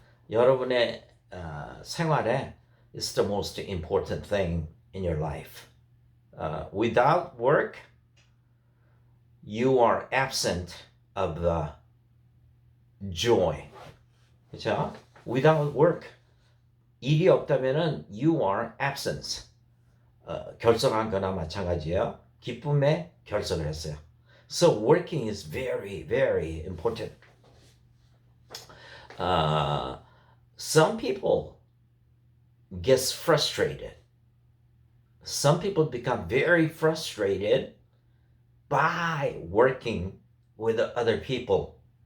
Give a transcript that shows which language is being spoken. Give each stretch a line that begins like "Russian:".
Korean: 여러분의 생활에
English: is the most important thing in your life. Without work, you are absent of the joy.
Korean: 그렇죠?
English: Without work,
Korean: 일이 없다면은
English: you are absence.
Korean: 결석한 거나 마찬가지예요. 기쁨에 결석을 했어요.
English: So working is very, very important. Some people gets frustrated. Some people become very frustrated by working with other people.